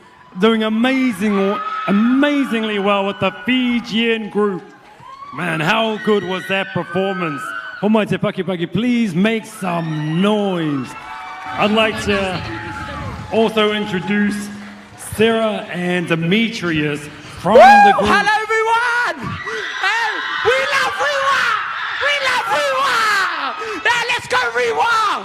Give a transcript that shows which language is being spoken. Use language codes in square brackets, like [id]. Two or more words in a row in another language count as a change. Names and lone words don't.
[en] doing amazingly well with the Fijian group. Man, how good was that performance? [mi] Homai te Pakipaki, [en] please make some noise. I'd like to also introduce Sarah and Demetrius from the group. Hello everyone! We love Rewa! We love Rewa! Now let's go Rewa!